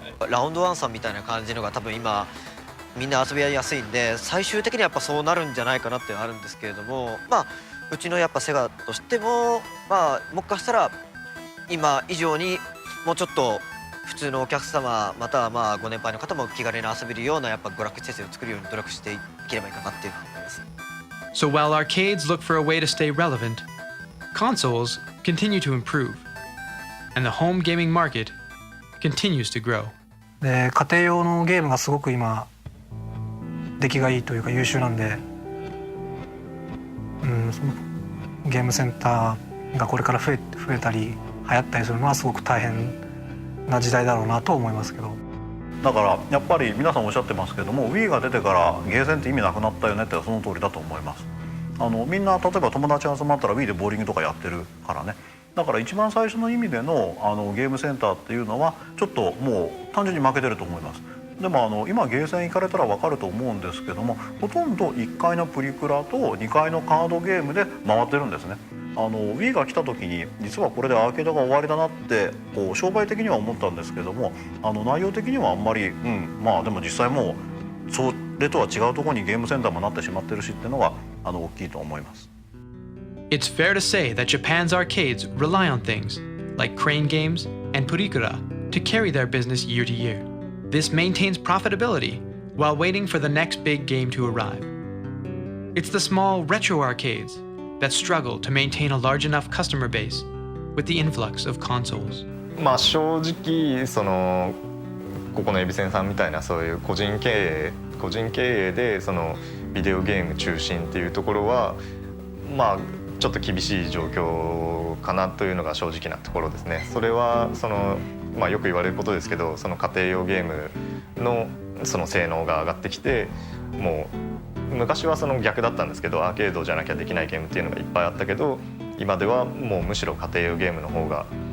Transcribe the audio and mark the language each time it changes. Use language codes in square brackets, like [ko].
[ja] ラウンドワンさんみたいな感じのが多分今みんな遊びやすいんで、最終的にはやっぱそうなるんじゃないかなっていうのはあるんですけれども、まあうちのやっぱセガとしても、まあもしかしたら今以上にもうちょっと普通のお客様またはまあご年配の方も気軽に遊べるようなやっぱ娯楽施設を作るように努力していければいいかなっていうふうに思います。 [en] So while arcades look for a way to stay relevant, consoles continue to improve, and the home gaming market continues to grow. [ja] で家庭用のゲームがすごく今出来がいいというか優秀なんで、ゲームセンターがこれから増えたり流行ったりするのはすごく大変な時代だろうなと思いますけど。だからやっぱり皆さんおっしゃってますけども Wii が出てからゲーセンって意味なくなったよねってその通りだと思います。みんな例えば友達集まったら Wii でボーリングとかやってるからね。だから一番最初の意味でのゲームセンターっていうのはちょっともう単純に負けてると思います。でも今ゲーセン行かれたら分かると思うんですけども、ほとんど1階のプリクラと2階のカードゲームで回ってるんですね。 Wii が来た時に実はこれでアーケードが終わりだなってこう商売的には思ったんですけども、内容的にはあんまり、まあでも実際もうそれとは違うところにゲームセンターもなってしまってるしっていうのが大きいと思います。 [en] It's fair to say that Japan's arcades rely on things like crane games and purikura to carry their business year to year. This maintains profitability while waiting for the next big game to arrive. It's the small retro arcades that struggle to maintain a large enough customer base with the influx of consoles. [ja] まあ正直ここのエビセンさんみたいなそういう個人経営でビデオゲーム中心っていうところはまあちょっと厳しい状況かなというのが正直なところですね。それはまあよく言われることですけど、家庭用ゲームの性能が上がってきて、もう昔は逆だったんですけど、アーケードじゃなきゃできないゲームっていうのがいっぱいあったけど、今ではもうむしろ家庭用ゲームの方が